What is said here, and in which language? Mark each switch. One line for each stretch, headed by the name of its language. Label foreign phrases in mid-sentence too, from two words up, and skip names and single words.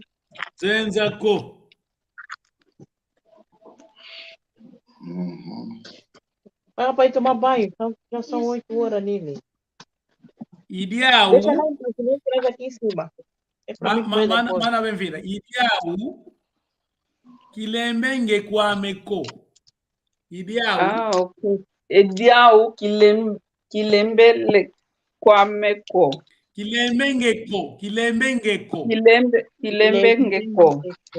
Kongo: Nzenza ko.
Portuguese: Para para ir tomar banho. Já são 8 horas nele.
Kongo: Idiau.
Portuguese: Deixa lá em aqui em cima. É para mim ver depois. Mana bem-vinda.
Kongo: Idiau. Kilembenge kwame ko. Idiau.
Portuguese: Ah, ok.
Kongo: Idiau kilembele kwame ko. Kilembenge ko. Kilembenge ko.